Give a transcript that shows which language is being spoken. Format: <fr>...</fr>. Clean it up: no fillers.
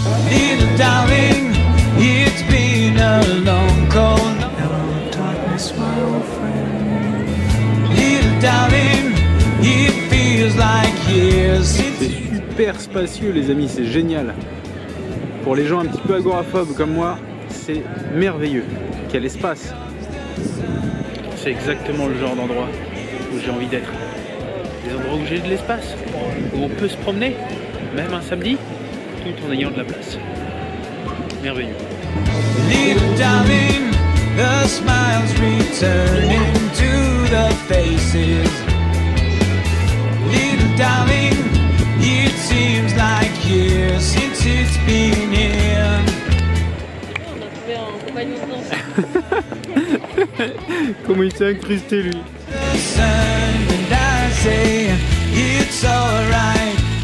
<en>Little darling, it's been a long cold night. Hello darkness, my old friend. Little darling, it feels like years since.</en> <fr>C'est super spacieux les amis, c'est génial. Pour les gens un petit peu agoraphobes comme moi, c'est merveilleux. Quel espace! C'est exactement le genre d'endroit où j'ai envie d'être. Des endroits où j'ai de l'espace, où on peut se promener, même un samedi, tout en ayant de la place. Merveilleux.</fr> <en>Little darling, the smiles returning to the faces. Little darling, it seems like years since it's been here.</en> <fr>On a trouvé un compagnon de danse. Comment il s'est incrusté lui?</fr> <en>The sun and I say it's alright.</en>